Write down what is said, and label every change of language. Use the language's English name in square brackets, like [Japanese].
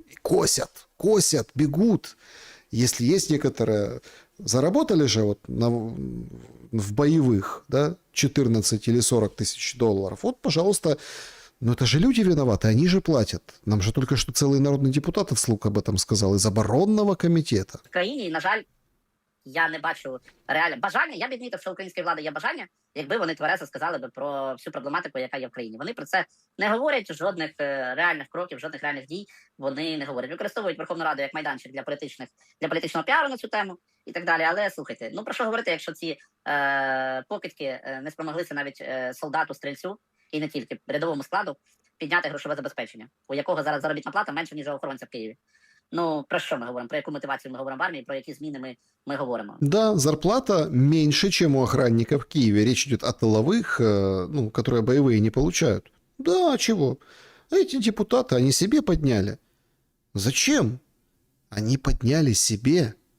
[Russian] И косят, бегут. Если есть некоторые... Заработали же вот в боевых, да, 14 или 40 тысяч долларов. Вот, пожалуйста. Но это же люди виноваты, они же платят. Нам же только что целый народный депутат вслух об этом сказал из оборонного комитета. [Ukrainian] В країні, і, на жаль, я не бачу реальне бажання. Я б відмітив, що у української влади є бажання, якби вони тверезо сказали би про всю проблематику, яка є в країні. Вони про це не говорять, жодних реальних кроків, жодних реальних дій вони не говорять. Використовують Верховну Раду як майданчик для політичного піару на цю тему і так далі. Але слухайте, ну про що говорити, якщо ці покидьки не спромоглися навіть солдату-стрільцю, і не тільки рядовому складу, підняти грошове забезпечення, у якого зараз заробітна плата менше, ніж у охоронця в Києві. Ну, про що ми говоримо? Про яку мотивацію ми говоримо в армії, про які зміни ми говоримо? [Russian] Да, зарплата меньше, чем у охранника в Киеве. Речь идет о тыловых, ну, которые боевые не получают. Да, а чего? Эти депутаты, они себе подняли. Зачем? Они подняли себе.